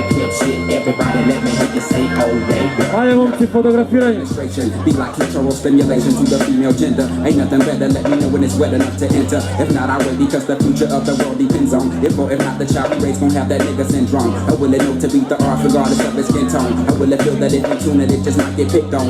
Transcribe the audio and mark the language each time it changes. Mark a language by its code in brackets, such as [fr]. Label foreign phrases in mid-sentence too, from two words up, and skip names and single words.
[en] pimp shit. Everybody let me hear you say, oh yeah. [hr] Ajde momci, fotografiranje. [en] Be like clitoral stimulation to the female gender. Ain't nothing better, let me know when it's wet enough to enter. If not, I wait because the future of the world depends on if or if not the child we raise gon' have that nigga syndrome. Or will it know to beat the odds regardless of his skin tone? Or will it feel that if you tune it, it just not get picked on?